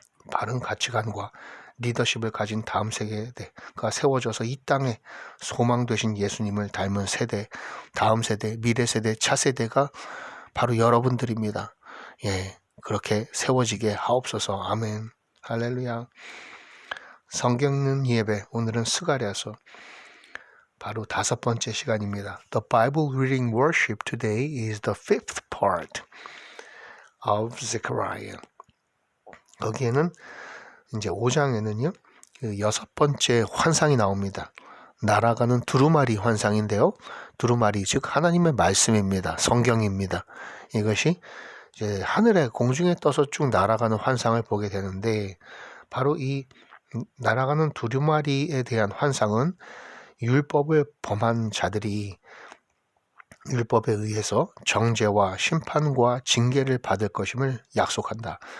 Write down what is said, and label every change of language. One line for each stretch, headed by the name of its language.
Korean: 바른 가치관과 리더십을 가진 다음 세대가 세워져서 이 땅에 소망 되신 예수님을 닮은 세대, 다음 세대, 미래 세대, 차세대가 바로 여러분들입니다. 예, 그렇게 세워지게 하옵소서. 아멘. 할렐루야. 성경 읽는 예배 오늘은 스가랴서 바로 5번째 시간입니다.
English: The Bible reading worship today is the 5th part of Zechariah.
Korean: 거기에는 이제 5장에는요. 그 6번째 환상이 나옵니다. 날아가는 두루마리 환상인데요. 두루마리 즉 하나님의 말씀입니다. 성경입니다. 이것이 이제 하늘에 공중에 떠서 쭉 날아가는 환상을 보게 되는데 바로 이 날아가는 두루마리에 대한 환상은 율법을 범한 자들이 율법에 의해서 정죄와 심판과 징계를 받을 것임을 약속한다.